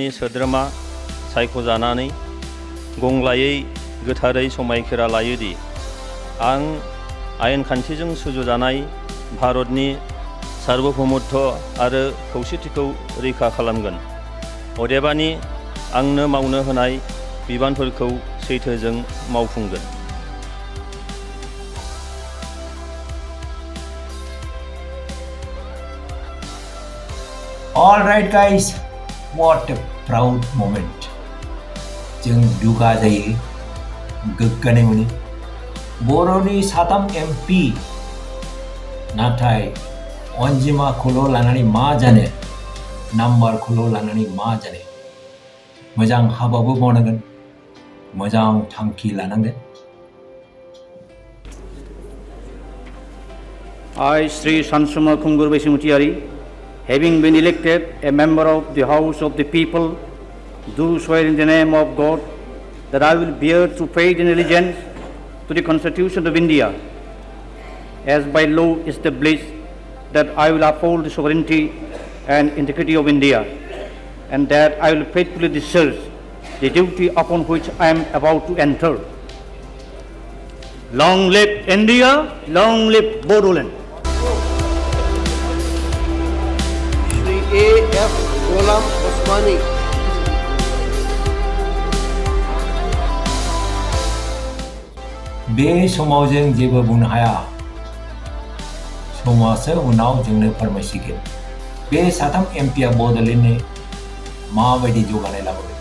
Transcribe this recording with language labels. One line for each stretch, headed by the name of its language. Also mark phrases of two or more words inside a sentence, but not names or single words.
Bodo: सोद्रोमा सायख'जानानै गंग्लायै गोथारै समायखिरा लायोदि आं आयेन खान्थिजों सुजुजानाय भारतनि सार्वभौमत्व आरो खौसेथिखौ रैखा खालामगोन। अदेबानि आंनो मावनो होनाय बिबानफोरखौ सैथोजों मावफुंगोन।
English: All right guys, what a proud moment.
Bodo: जों दुगा जायो, गोग्गानाय मोनो। बर'नि साथाम एमपि, नाथाय अनजिमाखौल' लानानै मा जानो, नाम्बारखौल' लानानै मा जानो। मोजां हाबाबो मावनांगोन, मोजां थांखि लानांगोन।
English: I, Shri Sansuma Khunggur Bwiswmuthiary, having been elected a member of the House of the People, do swear in the name of God that I will bear true faith and allegiance to the Constitution of India, as by law established, that I will uphold the sovereignty and integrity of India, and that I will faithfully discharge the duty upon which I am about to enter. Long live India, long live Bodoland. Shri A.F. Ghulam Osmani.
Bodo: बे समाव जों जेबो बुंनो हाया, समासो उनाव जोंनो फोरमायसिगोन बे साथाम एमपिआ बड'लेण्डनि माबायदि जौगानाय लाबोगोन।